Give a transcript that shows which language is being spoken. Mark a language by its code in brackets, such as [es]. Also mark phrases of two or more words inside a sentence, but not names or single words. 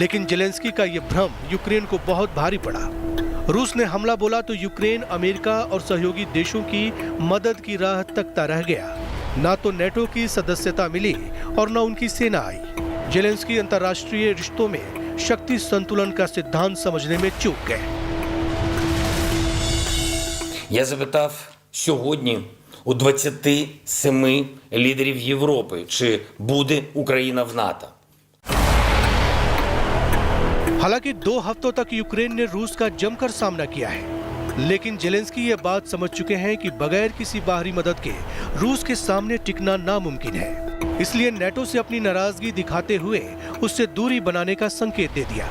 [hi] लेकिन ज़ेलेंस्की का ये भ्रम यूक्रेन को बहुत भारी पड़ा। रूस ने हमला बोला तो यूक्रेन अमेरिका और सहयोगी देशों की मदद की राह तकता रह गया। ना तो नेटो की सदस्यता मिली और न उनकी सेना आई। ज़ेलेंस्की अंतर्राष्ट्रीय रिश्तों में शक्ति संतुलन का सिद्धांत समझने में चूक गए। [uk] Я запитав сьогодні у 27 лідерів Європи, чи буде Україна в НАТО. [hi] हालांकि 2 हफ्तों तक यूक्रेन ने रूस का जमकर सामना किया है, लेकिन ज़ेलेंस्की ये बात समझ चुके हैं कि बगैर किसी बाहरी मदद के रूस के सामने टिकना नामुमकिन है। इसलिए नेटो से अपनी नाराजगी दिखाते हुए उससे दूरी बनाने का संकेत दे दिया।